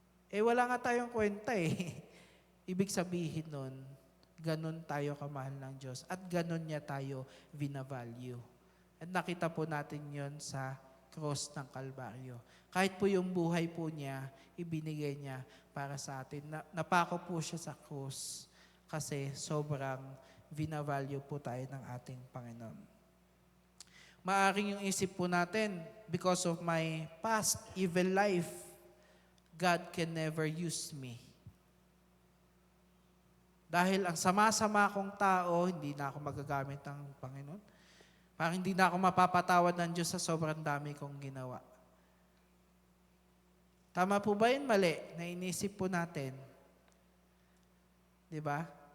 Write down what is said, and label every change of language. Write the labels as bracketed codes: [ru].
[tl] Wala nga tayong kwenta eh. Ibig sabihin nun, ganun tayo kamahal ng Diyos at ganun niya tayo vina-value. At nakita po natin yon sa cross ng Kalbaryo. Kahit po yung buhay po niya, ibinigay niya para sa atin. Napako po siya sa cross kasi sobrang vina-value po tayo ng ating Panginoon. Maaring yung isip po natin, [en] because of my past evil life, God can never use me. [tl] Dahil ang sama-sama kong tao, hindi na ako magagamit ng Panginoon. Parang hindi na ako mapapatawad ng Diyos sa sobrang dami kong ginawa. Tama po ba yun? Mali. Na inisip po natin. Di ba?